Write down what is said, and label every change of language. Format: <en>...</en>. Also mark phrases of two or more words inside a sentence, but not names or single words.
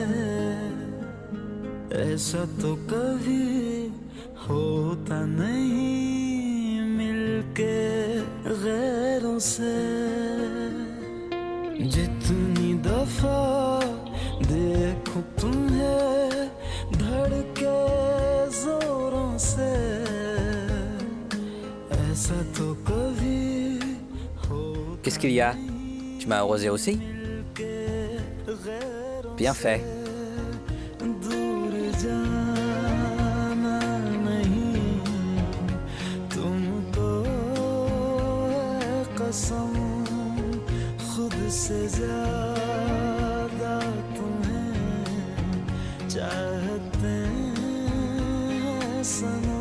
<hi>ऐसा तो कभी होता नहीं मिलके गैरों से। जितनी दफा देखूं तुम्हें धड़के जोरों से, ऐसा तो कभी</hi> <fr>Qu'est-ce qu'il y a? Tu m'as arrosé aussi? Bien fait.</fr> <hi>दूर जाना नहीं तुमको है कसम, खुद से ज्यादा तुम्हें चाहते हैं सनम।</hi>